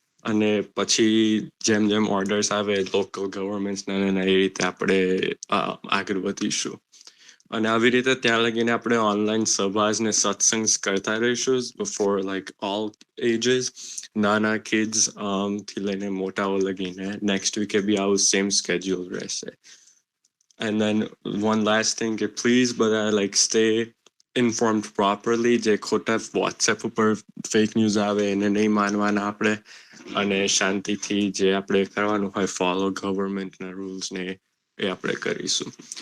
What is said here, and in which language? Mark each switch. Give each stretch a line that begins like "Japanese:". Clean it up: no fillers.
Gujarati: અને પછી જેમ જેમ ઓર્ડર્સ આવે લોકલ ગવર્મેન્ટ્સના એ રીતે આપણે આગળ વધીશું. અને આવી રીતે ત્યાં લગીને આપણે ઓનલાઈન સભાસ ને સત્સંગ કરતા રહીશું
English: for like all ages,
Gujarati: નાના કિડ્સ થી લઈને મોટાઓ લગીને. નેક્સ્ટ વીકે બી આવું સેમ સ્કેડ્યુલ રહેશે.
English: And then one last thing, please, but like stay informed properly.
Gujarati: જે ખોટા વોટ્સએપ ઉપર ફેક ન્યૂઝ આવે એને નહીં માનવાના આપણે, અને શાંતિથી જે આપણે કરવાનું હોય ફોલો ગવર્મેન્ટના રૂલ્સ ને એ આપણે કરીશું.